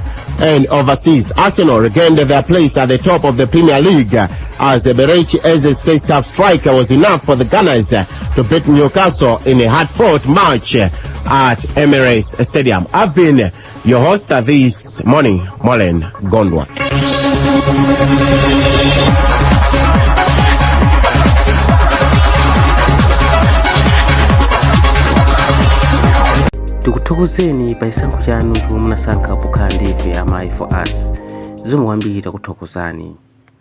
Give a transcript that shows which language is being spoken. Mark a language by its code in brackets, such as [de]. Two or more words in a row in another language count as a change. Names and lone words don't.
[en] And overseas, Arsenal regained their place at the top of the Premier League as Berechi Eze's first half strike was enough for the Gunners to beat Newcastle in a hard-fought match at Emirates Stadium. I've been your host this morning, Molen Gondwa. [ny] Tukuthokozeni pa isankho chanu chomwe munasankha pokhala ndi ife amayi [en] for us. [ny] Zomwe kwambiri takuthokozani.